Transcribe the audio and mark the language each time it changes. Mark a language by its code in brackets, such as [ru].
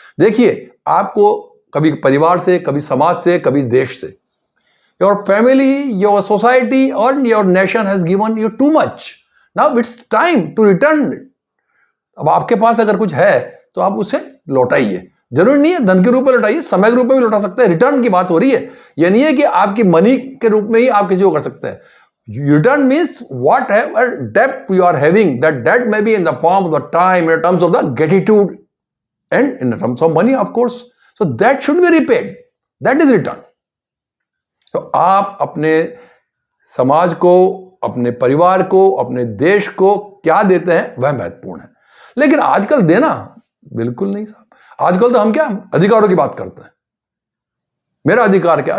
[hi] देखिए, आपको कभी परिवार से, कभी समाज से, कभी देश से, [en] Your family, your society और your nation has given you too much, now it's time to return it. [hi] अब आपके पास अगर कुछ है तो आप उसे लौटाइए। जरूरी नहीं है धन के रूप में लौटाइए, समय के रूप में भी लौटा सकते हैं। रिटर्न की बात हो रही है, यह नहीं है कि आपकी मनी के रूप में ही आप किसी को कर सकते हैं। [en] Return means whatever debt you are having, that debt may be in the form of the time, in terms of the gratitude, and in terms of money, of course. So that should be repaid. That is return. [hi] तो आप अपने समाज को, अपने परिवार को, अपने देश को क्या देते हैं वह महत्वपूर्ण है। लेकिन आजकल देना बिल्कुल नहीं साहब। आजकल तो हम क्या अधिकारों की बात करते हैं, मेरा अधिकार क्या।